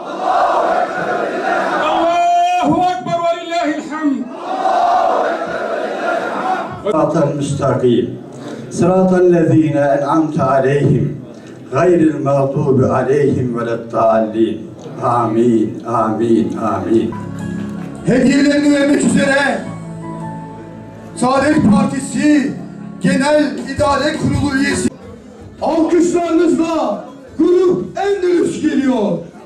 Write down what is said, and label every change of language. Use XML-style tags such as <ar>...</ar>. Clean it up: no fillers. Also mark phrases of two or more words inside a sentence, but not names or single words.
<ar>صراط المستقيم صراط الذين أنعمت عليهم غير المغضوب عليهم ولا الضالين آمين آمين آمين.</ar> <tr>Hediyelerini vermek üzere Saadet Partisi Genel İdare Kurulu üyesi alkışlarınızla Grup Endülüs geliyor.</tr>